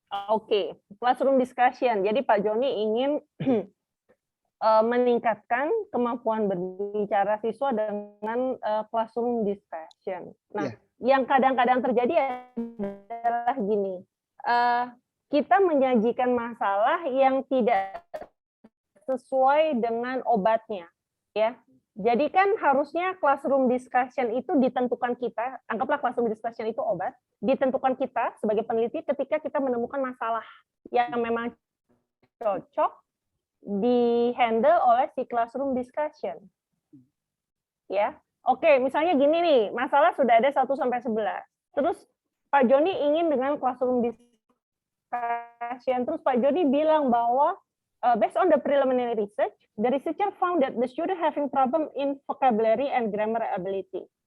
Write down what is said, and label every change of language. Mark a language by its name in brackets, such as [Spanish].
[English] Oke, classroom discussion. [Indonesian] Jadi Pak Joni ingin meningkatkan kemampuan berbicara siswa dengan classroom discussion. Nah, yang kadang-kadang terjadi adalah gini, kita menyajikan masalah yang tidak sesuai dengan obatnya, ya. Jadi kan harusnya classroom discussion itu ditentukan kita, anggaplah classroom discussion itu obat, ditentukan kita sebagai peneliti ketika kita menemukan masalah yang memang cocok di-handle oleh si classroom discussion. Ya. Oke, misalnya gini nih, masalah sudah ada 1 sampai 11. Terus Pak Joni ingin dengan classroom discussion, terus Pak Joni bilang bahwa [English] based on the preliminary research, the researcher found that the student having problem in vocabulary and grammar ability.